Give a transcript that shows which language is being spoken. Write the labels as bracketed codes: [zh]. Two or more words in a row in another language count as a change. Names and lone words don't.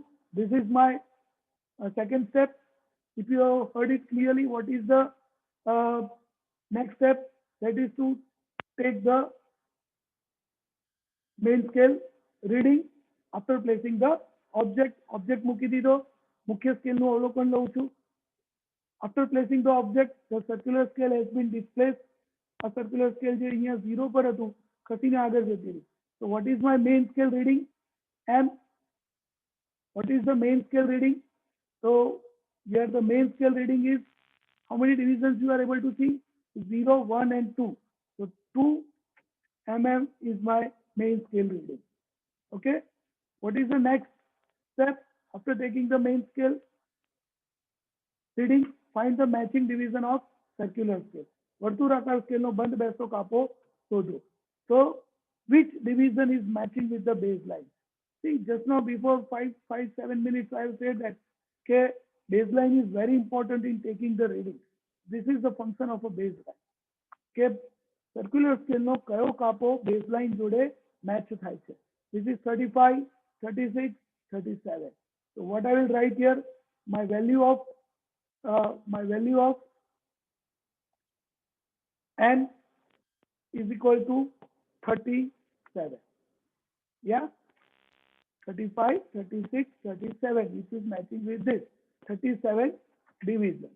[en] This is my second step. If you have heard it clearly, what is the next step? That is to take the main scale reading after placing the object [gu] મૂકી દીધો. મુખ્ય સ્કેલનું અવલોકન લઉં છું. [en] After placing the object, the circular scale has been displaced. A circular scale [gu] જે અહીંયા 0 પર હતું, ખસીને આગળ જતી રહી. [en] So what is my main scale reading? M. What is the main scale reading? So here the main scale reading is, how many divisions you are able to see? 0, 1 and 2. So 2 mm is my main scale reading. Okay. What is the next step after taking the main scale reading? Find the matching division of circular scale. [gu] વર્તુળાકાર સ્કેલનો બંધ બેસતો કાપો શોધો. [en] So which division is matching with the baseline? See, just now before 7 minutes I have said that okay, baseline is very important in taking the reading. This is the function of a baseline. [gu] Okay, [en] circular scale [gu] no કયો કાપો baseline જોડે match થાય છે. [en] This is 35, 36, 37. So what I will write here, my value of n is equal to 37. Yeah, 35, 36, 37, which is matching with this 37 division.